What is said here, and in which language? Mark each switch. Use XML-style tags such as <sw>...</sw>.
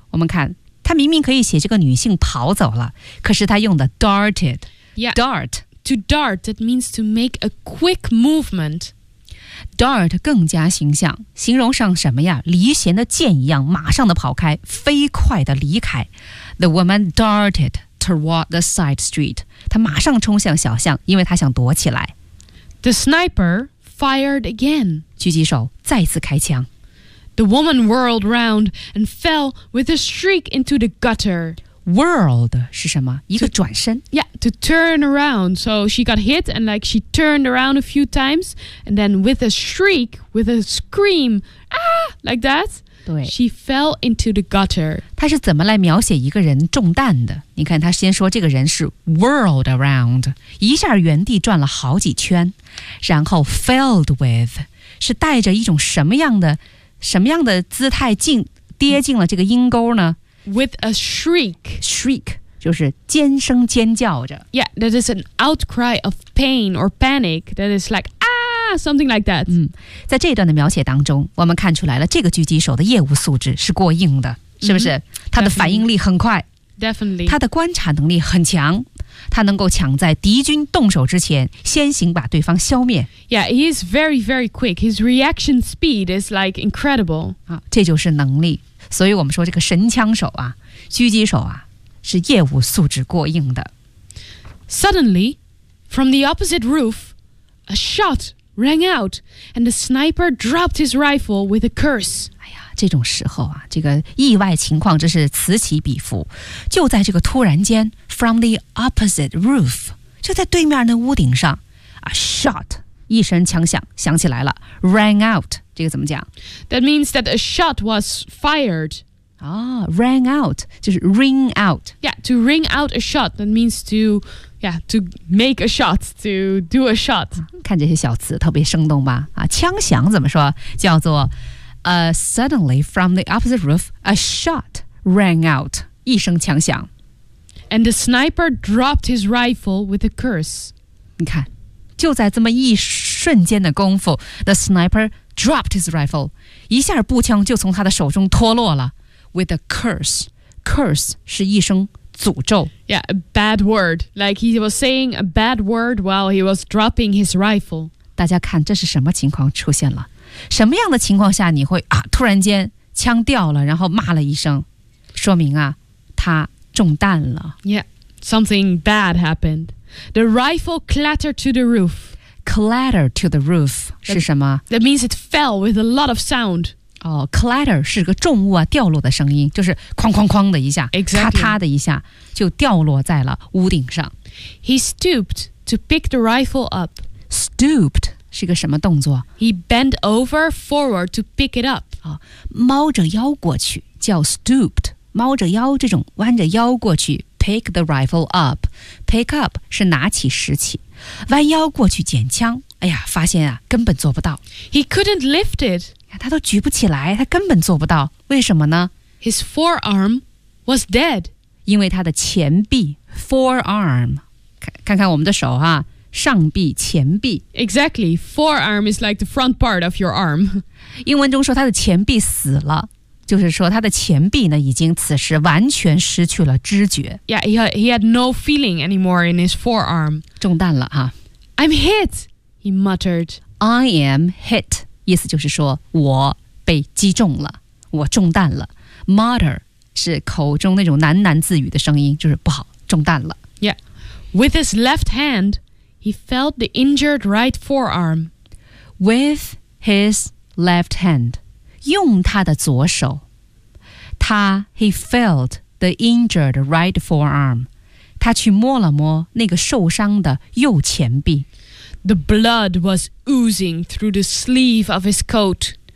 <zh>我们看，她明明可以写这个女性跑走了，可是她用的 darted.</zh> <en>Yeah, dart. To dart, that means to make a quick movement.</en> <zh>Dart 更加形象，形容上什么呀？离弦的箭一样，马上的跑开，飞快的离开。</zh> <en>The woman darted toward the side street.</en> <zh>她马上冲向小巷，因为她想躲起来。</zh> <en>The sniper fired again.</en> <zh>狙击手再次开枪。</zh> <en>The woman whirled round and fell with a shriek into the gutter.</en> <zh>Whirled 是什么？一个转身。</zh> <en>Yeah, to turn around. So she got hit and like she turned around a few times. And then with a shriek, with a scream, ah, like that.</en> <zh>对。</zh> <en>She fell into the gutter.</en> <zh>她是怎么来描写一个人中弹的？你看她先说这个人是</zh> <en>whirled around,</en> <zh>一下原地转了好几圈。然后</zh> <en>filled with,</en> <zh>是带着一种什么样的什么样的姿态进跌进了这个阴沟呢</zh> <en>？With a shriek,</en> <zh>shriek 就是尖声尖叫着。</zh> <en>Yeah, that is an outcry of pain or panic. That is like ah, something like that.</en> <zh>嗯，在这段的描写当中，我们看出来了这个狙击手的业务素质是过硬的，是不是？ Mm-hmm, 他的反应力很快</zh> <en>，definitely，</en> <zh>他的观察能力很强。他能够抢在敌军动手之前先行把对方消灭。</zh> <en>Yeah, he is very, very quick. His reaction speed is like incredible.</en> <zh>啊，这就是能力。所以我们说这个神枪手啊，狙击手啊，是业务素质过硬的。</zh> <en>Suddenly, from the opposite roof, a shot rang out, and the sniper dropped his rifle with a curse.</en> <zh>这种时候啊，这个意外情况真是此起彼伏。就在这个突然间 ，</zh> <en>from the opposite roof，</en> <zh>就在对面的屋顶上 ，</zh> <en>a shot，</en> <zh>一声枪响响起来了 ，</zh> <en>rang out，</en> <zh>这个怎么讲</zh> <en>？That means that a shot was fired. 啊 ，rang out 就是 ring out. Yeah, to ring out a shot. That means to, yeah, to make a shot, to do a shot.</en> <zh>看这些小词特别生动吧？啊，枪响怎么说？叫做。</zh> <en>Suddenly, from the opposite roof, a shot rang out.</en> <zh>一声枪响。</zh> <en>And the sniper dropped his rifle with a curse.</en> <zh>你看，就在这么一瞬间的功夫 ，</zh> <en>the sniper dropped his rifle.</en> <zh>一下步枪就从他的手中脱落了。</zh> <en>With a curse, curse</en> <zh>是一声诅咒。</zh> <en>Yeah, a bad word. Like he was saying a bad word while he was dropping his rifle.</en> <zh>大家看，这是什么情况出现了？什么样的情况下你会啊突然间枪掉了然后骂了一声说明啊他中弹了</zh> <en>Yeah, something bad happened. The rifle clattered to the roof. Clattered to the roof</en> <zh>是什么</zh> <en>that means it fell with a lot of sound.</en> <zh>哦 clatter 是个重物啊掉落的声音就是哐哐哐的一下、</zh> <en>exactly.</en> <zh>咔嚓的一下就掉落在了屋顶上</zh> <en>He stooped to pick the rifle up.</en> <zh>Stooped是个什么动作</zh> <en>？He bent over forward to pick it up.</en> <zh>啊，猫着腰过去叫 stooped， 猫着腰这种弯着腰过去</zh> <en>pick the rifle up。</en> <zh>pick up 是拿起拾起，弯腰过去捡枪。哎呀，发现啊，根本做不到。</zh> <en>He couldn't lift it.</en> <zh>他都举不起来，他根本做不到。为什么呢</zh> <en>？His forearm was dead.</en> <zh>因为他的前臂 forearm， 看看我们的手哈、啊。上臂前臂</zh> <en>Exactly, forearm is like the front part of your arm</en> <zh>英文中说他的前臂死了就是说他的前臂呢已经此时完全失去了知觉</zh> <en>Yeah, he had no feeling anymore in his forearm</en> <zh>中弹了哈、</zh> <en>啊、I'm hit, he muttered I am hit</en> <zh>意思就是说我被击中了我中弹了 Mutter 是口中那种喃喃自语的声音就是不好中弹了</zh> <en>Yeah, with his left handHe felt the injured right forearm. With his left hand.</en> <zh>用他的左手。</zh> <en>He felt the injured right forearm.</en> <zh>他去摸了摸那个受伤的右前臂。</zh> <en>The blood was oozing through the sleeve of his coat.</en>